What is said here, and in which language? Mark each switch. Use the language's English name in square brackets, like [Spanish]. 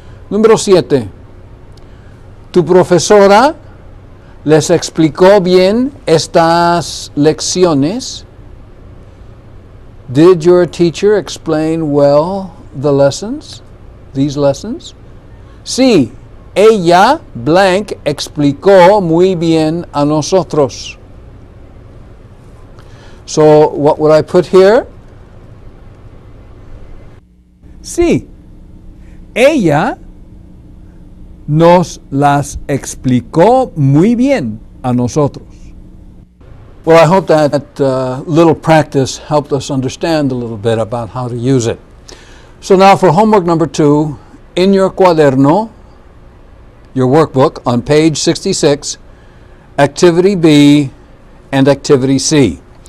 [Spanish] Número 7. ¿Tu profesora les explicó bien estas lecciones? [English] Did your teacher explain well the lessons? These lessons? Sí, [Spanish] Ella, blank, explicó muy bien a nosotros. [English] So, what would I put here? [Spanish] Sí. Ella nos las explicó muy bien a nosotros. [English] Well, I hope that little practice helped us understand a little bit about how to use it. So now for homework number 2, in your cuaderno, your workbook, on page 66, Activity B and Activity C.